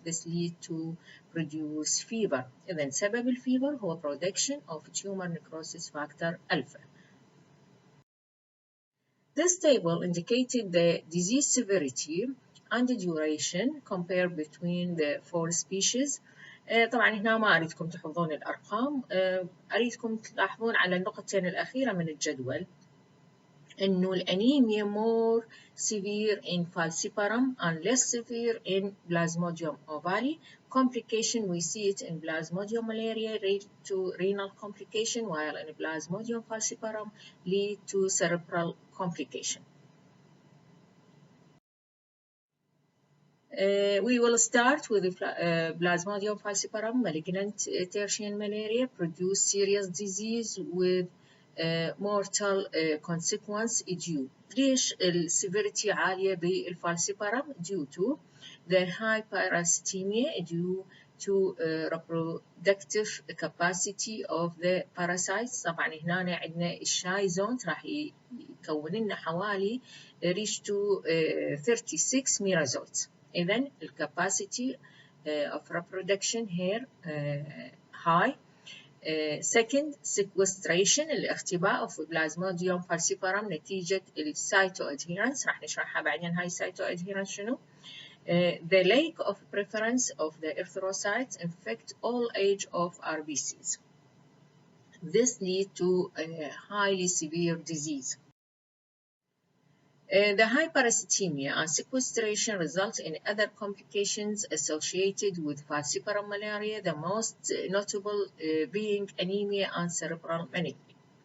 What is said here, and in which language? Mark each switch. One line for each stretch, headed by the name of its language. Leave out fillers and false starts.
English: This leads to produce fever.
Arabic: إذن سبب الفيبر هو
English: production of tumor necrosis factor alpha. This table indicated the disease severity and the duration compared between the four species.
Arabic: طبعا هنا ما أريدكم تحفظون الأرقام، أريدكم تلاحظون على النقطتين الأخيرة من الجدول إنه الأنيميا
English: more severe in falciparum and less severe in Plasmodium ovale. Complication, we see it in Plasmodium malaria lead to renal complication, while in Plasmodium falciparum lead to cerebral complication. We will start with the Plasmodium falciparum. Malignant tertian malaria produce serious disease with mortal consequence due.
Arabic: ليش السيفيريتي عالية بالفالسيبارم؟
English: due to the high parasitemia due to reproductive capacity of the parasites.
Arabic: طبعا هنا عندنا الشايزونت راح يكون لنا حوالي
English: reach to
Arabic: 36 ميرازوت.
English: إذن the capacity of reproduction here high. Second, sequestration
Arabic: الاختباء
English: of Plasmodium falciparum
Arabic: نتيجة السايتو
English: adherence.
Arabic: راح نشرحها بعدين هاي السايتو adherence شنو.
English: The lack of preference of the erythrocytes infect all age of RBCs. This leads to a highly severe disease. The high parasitemia and sequestration result in other complications associated with falciparum malaria, the most notable being anemia and cerebral malaria.